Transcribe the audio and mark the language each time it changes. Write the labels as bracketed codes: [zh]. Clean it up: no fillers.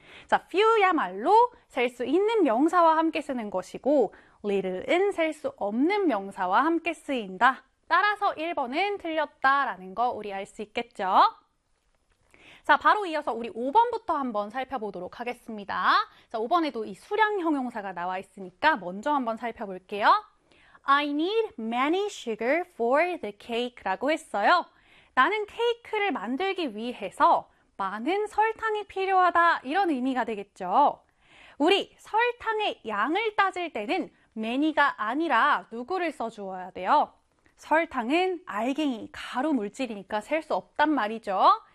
[ko] 자, few야말로 셀수 있는 명사와 함께 쓰는 것이고, little은 셀수 없는 명사와 함께 쓰인다. 따라서 1번은 틀렸다라는 거 우리 알수 있겠죠? 자, 바로 이어서 우리 5번부터 한번 살펴보도록 하겠습니다. 자, 5번에도 이 수량 형용사가 나와 있으니까 먼저 한번 살펴볼게요. [en] I need many sugar for the cake [ko] 라고 했어요. 나는 케이크를 만들기 위해서 많은 설탕이 필요하다. 이런 의미가 되겠죠. 우리 설탕의 양을 따질 때는 many가 아니라 누구를 써주어야 돼요? 설탕은 알갱이, 가루 물질이니까 셀수 없단 말이죠.